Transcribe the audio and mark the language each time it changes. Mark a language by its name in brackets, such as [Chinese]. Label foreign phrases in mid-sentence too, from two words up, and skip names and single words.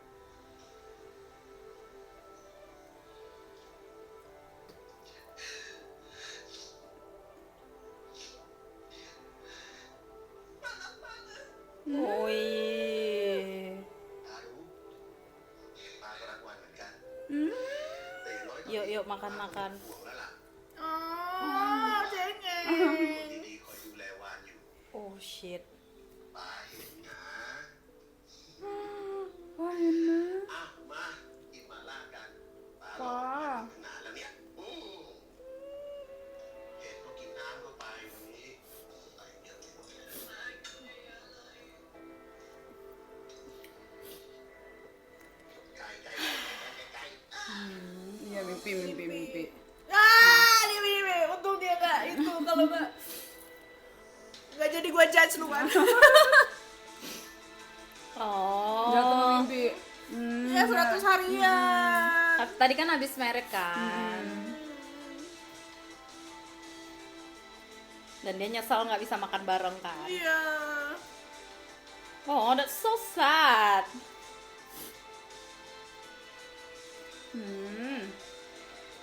[Indonesian] Oi. [Thai] ป้ารู้ป้าก็รักวานเหมือนกัน แต่อย่างน้อยตอน [Indonesian] Yuk, [Thai] นี้ [Indonesian] yuk makan-makan. [Thai] ห่วงแล้วล่ะ [Indonesian] Oh, cengeng. [Thai] คนดีๆคอยดูแลวานอยู่ [English] Oh shit. [Thai] ป้าเห็นนะ [Indonesian] Wah enak. [Thai] อ้าวมากินหมาล่ากันป้ารอ ป้า อยู่นานแล้วเนี่ยเห็นก็กินน้ำเข้าไปวันนี้ใส่เยอะไปหมดเลยไก่ไก่ไก่ [Indonesian] Iya mimpi. Ah, dia. Untung dia nggak itu, kalau nggak jadi gue judge lu kan. Jatuh Oh. mimpi. Ya 100 harian. Tadi kan habis merek kan. Dan dia nyesel nggak bisa makan bareng kan. Iya. [English] Oh, that's so sad.